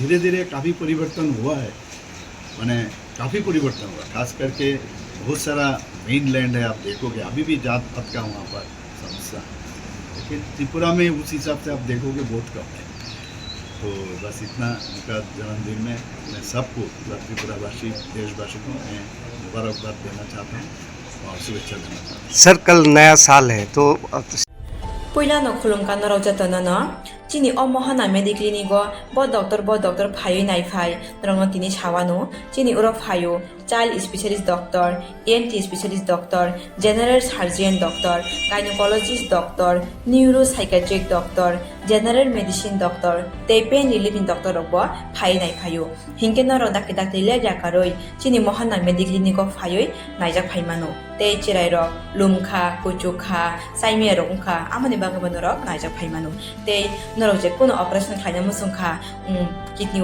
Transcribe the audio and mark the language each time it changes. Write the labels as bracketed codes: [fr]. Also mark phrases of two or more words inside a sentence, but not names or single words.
[hi] धीरे धीरे काफ़ी परिवर्तन हुआ है, मैंने काफ़ी परिवर्तन हुआ, खास करके बहुत सारा मेन लैंड है, आप देखोगे अभी भी जात पात का वहाँ पर समस्या है, लेकिन त्रिपुरा में उस हिसाब से आप देखोगे बहुत कम है। तो बस इतना उनका जन्मदिन में मैं सबको, त्रिपुरावासी देशवासी को मैं मुबारकबाद देना चाहता हूँ और शुभेच्छा देना चाहता हूँ। सर कल नया साल है तो [trp] Puilano khulumkan rojatana chini omohana mediclinigo bo doctor phayo nai phai rongno tini chawano chini uro phayo [en] child specialist doctor, ENT specialist doctor, general surgeon doctor, gynecologist doctor, neuropsychiatric doctor, general medicine doctor, [trp] te [en] pain relieving doctor [trp] robo phai nai phayo hinkena ro dak le jakaroi chini mohana mediclinigo phayo naijak phaimano te chirai ro lumkha kuchukha saime rongkha amani bagabano ro naijak phaimano te norok je kono operation khaina musungkha kidney